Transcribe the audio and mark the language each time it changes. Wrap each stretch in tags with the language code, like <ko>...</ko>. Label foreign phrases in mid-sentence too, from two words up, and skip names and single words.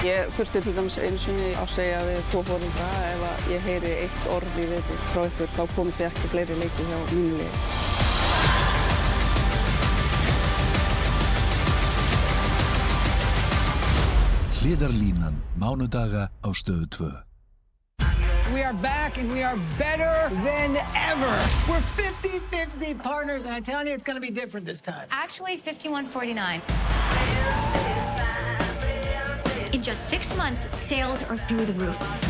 <is>Ég þurfti til dæmis einu sinni að segja við 2 foreldra ef að ég heyri eitt orð í viðbót frá ykkur þá komið þið ekki fleiri leiki hjá mínu liði. Hliðarlínan, mánudaga á Stöð 2.</is> <en>We are back and we are better than ever. We're 50-50 partners and I'm telling you it's going to be different this time. Actually, 51-49. In just 6 months, sales are through the roof.</en>